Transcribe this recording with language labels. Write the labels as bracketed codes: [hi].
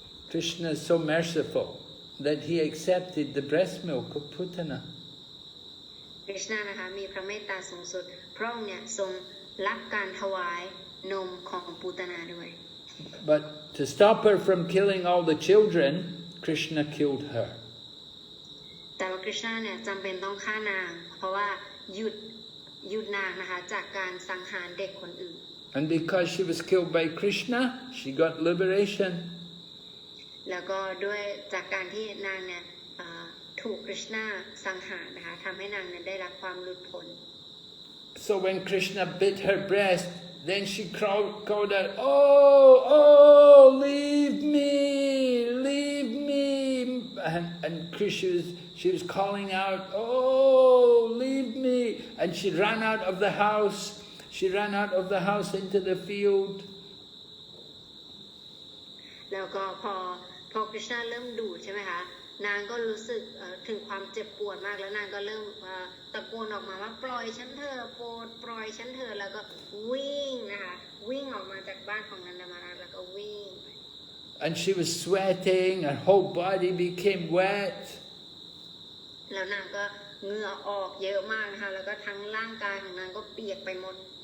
[en] Krishna is so merciful that he accepted the breast milk of Putana. [th] กฤษณานะคะมีพระเมตตาสูงสุดพระองค์เนี่ยทรงรับการถวายนมของปูตนาด้วย [en] But to stop her from killing all the children, Krishna killed her. [th] แต่ว่ากฤษณาเนี่ยจำเป็นต้องฆ่านางเพราะว่าหยุดนางนะคะจากการสังหารเด็กคนอื่น [en] And because she was killed by Krishna, she got liberation. [th] แล้วก็ด้วยจากการที่นางเนี่ยถูกกฤษณาสังหารนะคะทำให้นางเนี่ยได้รับความหลุดพ้น [en] So when Krishna bit her breast, then she called out, "Oh, oh, leave me, leave me!" And she was calling out, "Oh, leave me!" And she ran out of the house. She ran out of the house into the field. [th] แล้วก็พอกฤษณาเริ่มดูดใช่ไหมคะนางก็รู้สึกถึงความเจ็บปวดมากแล้วนางก็เริ่มตะโกนออกมาว่าปล่อยฉันเถอะโปรดปล่อยฉันเถอะแล้วก็วิ่งนะคะวิ่งออกมาจากบ้านของนันทมาราชแล้วก็วิ่ง [en] And she was sweating, her whole body became wet. [th] แล้วนางก็เหงื่อออกเยอะมากนะคะแล้วก็ทั้งร่างกายของนางก็เปียกไปหมด